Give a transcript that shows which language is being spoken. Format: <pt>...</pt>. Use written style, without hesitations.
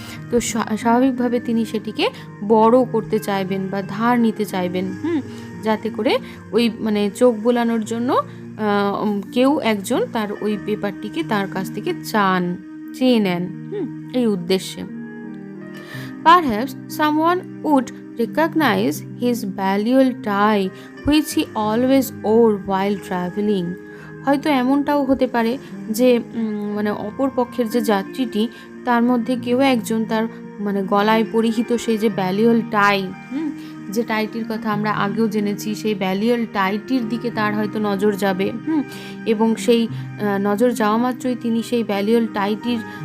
<bn>তো স্বাভাবিকভাবে তিনি সেটিকে বড় করতে চাইবেন বা ধার নিতে চাইবেন, যাতে করে ওই চোখ বোলানোর জন্য কেউ একজন তার ওই পেপারটিকে তার কাছ থেকে চেয়ে নেন এই উদ্দেশ্যে।</bn> <en>Perhaps someone would recognize his valuable tie which he always wore while traveling.</en> <bn>হয়তো এমনটাও হতে পারে যে অপর পক্ষের যে যাত্রীটি তার মধ্যে কেউ একজন তার গলায় পরিহিত সেই যে ভ্যালুয়েবল টাই, যে টাইটির কথা আমরা আগেও জেনেছি, সেই ভ্যালুয়েবল টাইটির দিকে তার হয়তো নজর যাবে, এবং সেই নজর যাওয়া মাত্রই তিনি সেই ভ্যালুয়েবল টাইটির</bn>